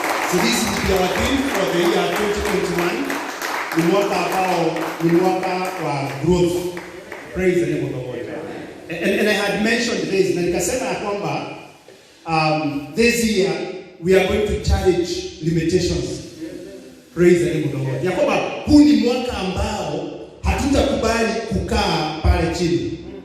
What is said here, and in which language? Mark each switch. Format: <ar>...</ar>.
<en>So this is our theme for the year 2021.</en> <sw>Ni mwaka ambao ni mwaka wa growth.</sw> <en>Praise the name of the Lord. And I had mentioned this,</en> <sw>na nikasema ya kwamba</sw> <en>this year we are going to challenge limitations. Praise the name of the Lord.</en> <sw>Ya kwamba huu ni mwaka ambao hatutakubali kukaa pale chini.</sw>